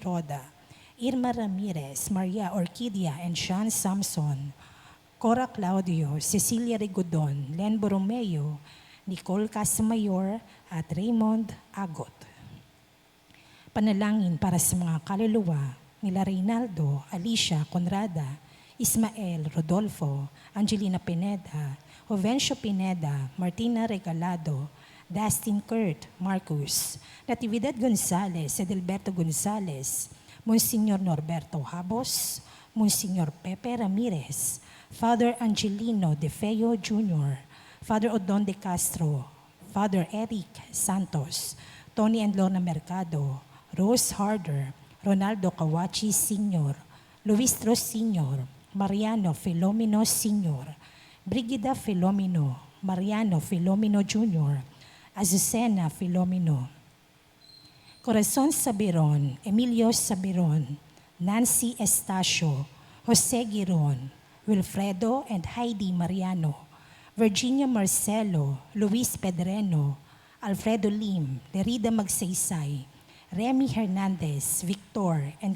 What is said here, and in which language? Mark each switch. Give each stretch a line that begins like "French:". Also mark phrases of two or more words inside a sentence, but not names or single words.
Filipino: Roda, Irma Ramirez, Maria Orquídea and Sean Samson, Cora Claudio, Cecilia Rigodon, Len Borromeo, Nicole Casamayor at Raymond Agot. Panalangin para sa mga kaluluwa nila Reynaldo, Alicia Conrada, Ismael Rodolfo, Angelina Pineda, Jovencio Pineda, Martina Regalado, Dustin Kurt Marcus, Natividad Gonzales, Edelberto Gonzales, Monsignor Norberto Habos, Monsignor Pepe Ramirez, Father Angelino De Feo Jr., Father Odon De Castro, Father Eric Santos, Tony and Lorna Mercado, Rose Harder, Ronaldo Kawachi Sr., Luis Ros Sr., Mariano Filomeno Sr., Brigida Filomeno, Mariano Filomeno Jr., Azucena Filomeno, Corazon Sabiron, Emilio Sabiron, Nancy Estacio, Jose Giron, Wilfredo and Heidi Mariano, Virginia Marcelo, Luis Pedreno, Alfredo Lim, Lerida Magsaysay, Remy Hernandez, Victor and